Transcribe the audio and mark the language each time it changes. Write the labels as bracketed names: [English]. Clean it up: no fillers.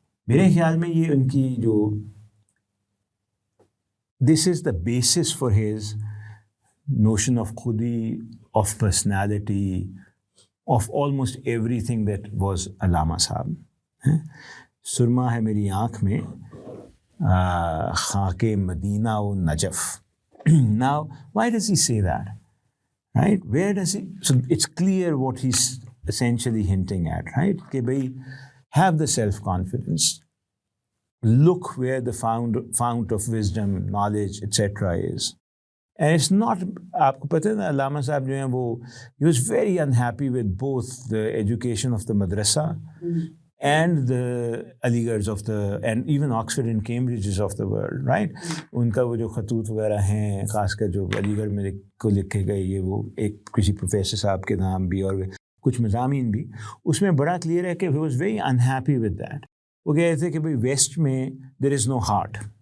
[Urdu] میرے خیال میں یہ ان کی جو [English] This is the basis for his notion of خودی، of personality, of almost every thing that was علامہ صاحب. [Urdu] سرما ہے میری آنکھ میں خاک مدینہ و Najaf. [English] Now, why does he say that? Right? Where does he? So it's clear what he's essentially hinting at, right? [Urdu] کہ بھئی [English] have the self-confidence. Look where the fount of wisdom, knowledge, etc. is. And it's not, [Urdu] آپ کو پتہ ہے نا، علامہ صاحب جو ہیں وہ [English] he was very unhappy with both the education of the madrasa and the Aligarhs of the, and even Oxford and Cambridges of the world, right? [Urdu] ان کا وہ جو خطوط وغیرہ ہیں، خاص کر جو علی گڑھ میں کو لکھے گئے، یہ وہ ایک کسی پروفیسر صاحب کے نام بھی اور کچھ مضامین بھی، اس میں بڑا کلیئر ہے کہ [English] he was very unhappy with that. [Urdu] وہ کہتے تھے کہ بھئی ویسٹ میں [English] there is no heart.